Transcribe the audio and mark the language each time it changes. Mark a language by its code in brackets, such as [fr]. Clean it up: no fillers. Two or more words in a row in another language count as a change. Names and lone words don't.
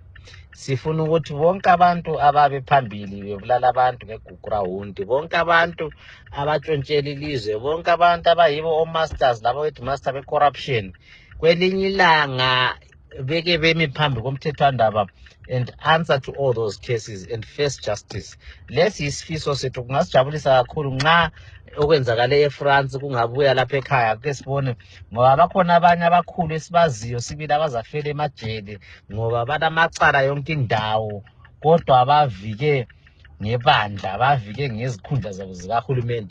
[nd] Sifuna ukuthi bonke abantu ababe phambili bebulala abantu ngegugurawundi, bonke abantu abatshontshela ilizwe, bonke abantu abayibo omasters labo headmaster be-corruption, kwelinye ilanga beke bemi phambi komthethwandaba [en] and answer to all those cases and face justice. [nd] Lesi isifiso sethu kungasijabulisa kakhulu nxa okwenzakale eFrance kungabuya lapha ekhaya ke sibone, ngoba bakhona abanye abakhulu esibaziyo sibili abazafela emajele ngoba banamacala yonke indawo kodwa bavike ngebandla, bavike ngezikhundla zabo zikahulumende.